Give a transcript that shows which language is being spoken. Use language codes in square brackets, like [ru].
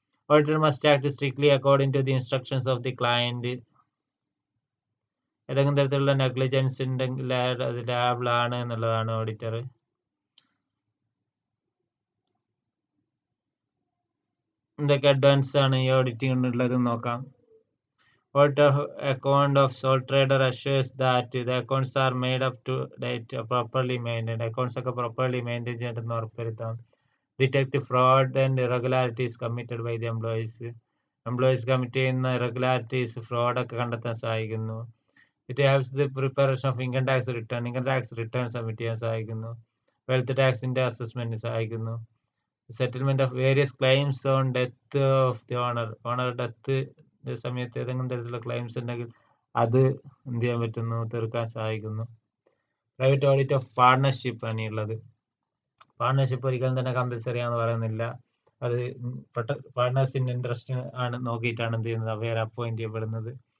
[en] Auditor must act strictly according to the instructions of the client. [ml] ഏതെങ്കിലും തരത്തിലുള്ള negligence ഉണ്ടെങ്കിൽ അത് ലാബിൾ ആണ് എന്നുള്ളതാണ് ഓഡിറ്റർ. എന്തൊക്കെ അഡ്വാൻസ് ആണ് ഈ ഓഡിറ്റിംഗ് ഉള്ളത് നോക്കാം. [en] Audit of account of sole trader assures that the accounts are made up to date, properly maintained. [ml] Accounts ഒക്കെ properly maintain ചെയ്തിട്ടെന്ന് ഉറപ്പുവരുത്താം. [en] Detect fraud and irregularities committed by the employees. [ml] Employees commit ചെയ്യുന്ന irregularities, fraud ഒക്കെ കണ്ടെത്താൻ സഹായിക്കുന്നു. [en] It helps the preparation of income tax return. [ml] Income tax return submit ചെയ്യാൻ സഹായിക്കുന്നു. Wealth taxന്റെ assessment സഹായിക്കുന്നു. [en] Settlement of various claims on death of the owner. [ml] Owner death സമയത്ത് ഏതെങ്കിലും തരത്തിലുള്ള ക്ലെയിംസ് ഉണ്ടെങ്കിൽ അത് എന്ത് ചെയ്യാൻ പറ്റുന്നു, തീർക്കാൻ സഹായിക്കുന്നു. പ്രൈവറ്റ് ഓഡിറ്റ് ഓഫ് പാർട്ണർഷിപ്പ് ആണ് ഉള്ളത്. പാർട്ണർഷിപ്പ് ഒരിക്കലും തന്നെ കമ്പൽസറി ആണെന്ന് പറയുന്നില്ല. അത് പാർട്ട്നേഴ്സിന്റെ ഇൻട്രസ്റ്റ് ആണ് നോക്കിയിട്ടാണ് എന്ത് ചെയ്യുന്നത്, അവരെ അപ്പോയിന്റ് ചെയ്യപ്പെടുന്നത്.